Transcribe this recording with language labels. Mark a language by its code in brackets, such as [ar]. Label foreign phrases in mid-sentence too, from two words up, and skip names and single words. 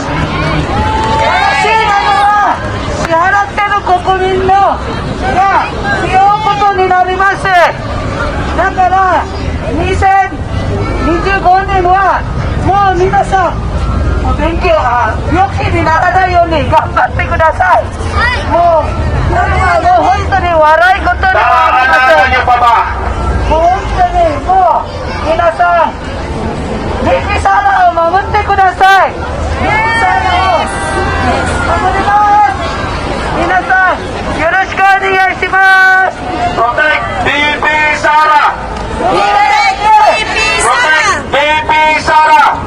[ja] 欲しいなのは支払っている国民のが背負うことになります。だから2025年はもう皆さん病気にならないように頑張ってください。もうこれはもう本当に笑い事ではありません。 [tl] Naalala niyo pa ba? [ja] もう本当にもう皆さんDPサラを守ってください。DPサラを守ります。皆さんよろしくお願いします。 [en] Protect DP Sara! Protect DP Sara!